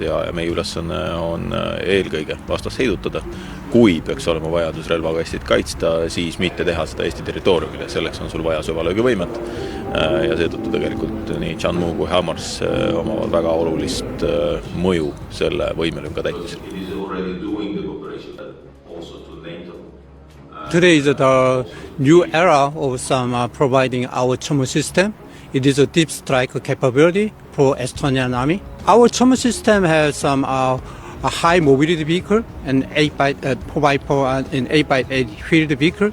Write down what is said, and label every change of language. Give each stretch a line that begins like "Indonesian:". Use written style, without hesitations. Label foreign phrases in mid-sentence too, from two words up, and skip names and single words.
Estonian: Ja meie ülesanne on eelkõige vastast heidutada. Kui peaks olema vajadus relvaga Eestit kaitsta, siis mitte teha seda Eesti territooriumile. Selleks on sul vaja süvalöögivõimet. Ja seetõttu tegelikult nii Tianmu kui HIMARS omavad väga olulist mõju selle võimelünga täitmisel.
English: Today is the new era of some providing our Chonmu system. It is a deep strike capability for Estonian Army. Our Chonmu system has some a high mobility vehicle and 4x4 and 8x8 field vehicle.